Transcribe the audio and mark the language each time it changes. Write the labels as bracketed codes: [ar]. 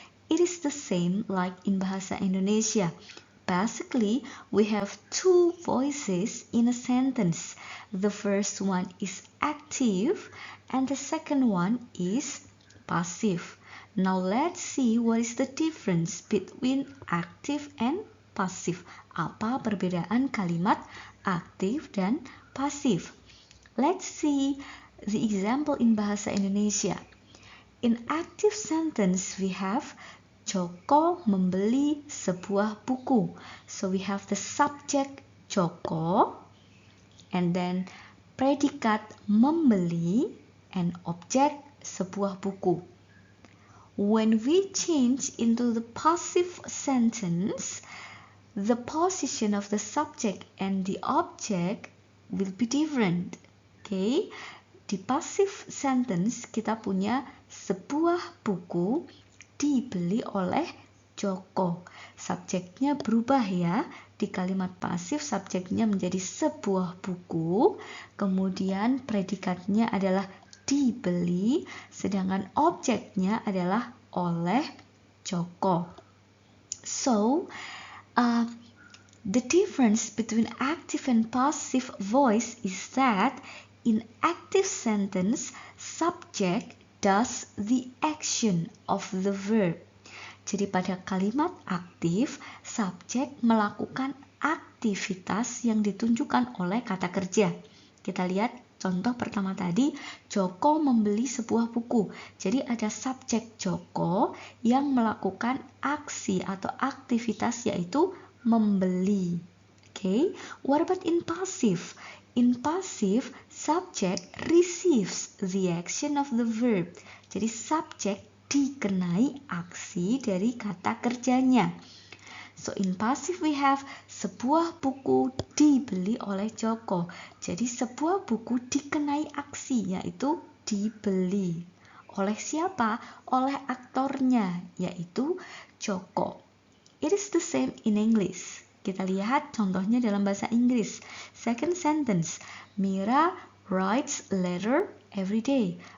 [en] It is the same like in Bahasa Indonesia. Basically, we have 2 voices in a sentence. The first one is active and the second one is passive. Now let's see what is the difference between active and passive. [id] Apa perbedaan kalimat aktif dan pasif? [en] Let's see the example in Bahasa Indonesia. In active sentence we have Joko [id] membeli sebuah buku. [en] So we have the subject Joko and then [id] predikat membeli [en] and object [id] sebuah buku. [en] When we change into the passive sentence, the position of the subject and the object will be different. [id] Okay? Di passive sentence kita punya sebuah buku dibeli oleh Joko. Subjeknya berubah ya. Di kalimat pasif subjeknya menjadi sebuah buku, kemudian predikatnya adalah dibeli, sedangkan objeknya adalah oleh Joko. [en] So, the difference between active and passive voice is that in active sentence, subject does the action of the verb. [id] Jadi pada kalimat aktif, subjek melakukan aktivitas yang ditunjukkan oleh kata kerja. Kita lihat contoh pertama tadi, Joko membeli sebuah buku. Jadi ada subjek Joko yang melakukan aksi atau aktivitas yaitu membeli. [en] Okay, what about in passive? In passive, subject receives the action of the verb. [id] Jadi subjek dikenai aksi dari kata kerjanya. [en] So in passive we have [id] sebuah buku dibeli oleh Joko. Jadi sebuah buku dikenai aksi yaitu dibeli. Oleh siapa? Oleh aktornya yaitu Joko. [en] It is the same in English. [id] Kita lihat contohnya dalam bahasa Inggris. [en] Second sentence, Mira writes a letter every day.